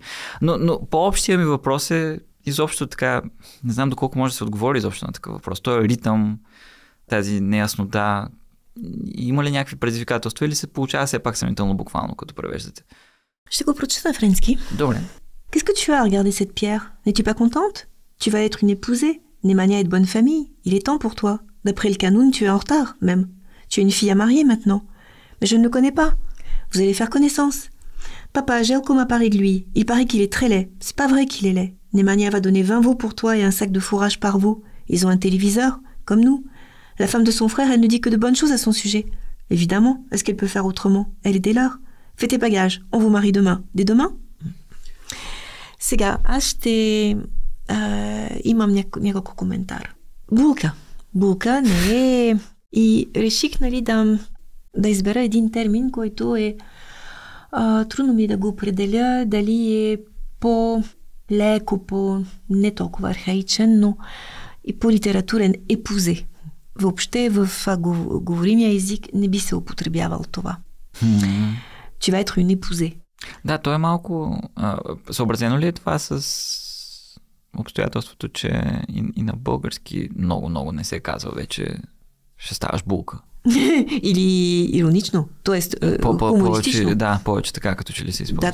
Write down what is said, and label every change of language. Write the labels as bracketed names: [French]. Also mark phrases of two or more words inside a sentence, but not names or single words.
[Bulgarian] Но по-общия ми въпрос е изобщо така, не знам доколко може да се отговори изобщо на такъв въпрос. Той е ритъм, тази неяснота. Има ли някакви предизвикателства или се получава все пак съмнително буквално, като превеждате? Ще го прочета на френски. Добре. [French] Qu'est-ce que tu as à regarder cette pierre? N'es-tu pas contente? Tu vas être une épousée. Nemanja est de bonne famille. Il est temps pour toi. D'après le canon, tu es en retard, même. Tu es une fille à marier maintenant. Mais je ne le connais pas. Vous allez faire connaissance. Papa, Jelko m'a parlé de lui. Il paraît qu'il est très laid. C'est pas vrai qu'il est laid. Nemanja va donner 20 veaux pour toi et un sac de fourrage par veau. Ils ont un téléviseur, comme nous. La femme de son frère, elle ne dit que de bonnes choses à son sujet. Évidemment, est-ce qu'elle peut faire autrement? Elle est dès l'heure. Fais tes bagages, on vous marie demain. Dès demain? [Bulgarian] Сега, аз ще имам няколко коментар. Булка не е... И реших, нали, да избера един термин, който е трудно ми да го определя, дали е по-леко, не толкова архаичен, но и по-литературен, епузе. Въобще в говоримия език не би се употребявал това. [French] Tu vas être une épousée. [Bulgarian] Да, то е малко... съобразено ли е това с обстоятелството, че и на български много не се казва вече ще ставаш булка? Или иронично, т.е. хумористично. Да, повече така, като че ли се изпълня.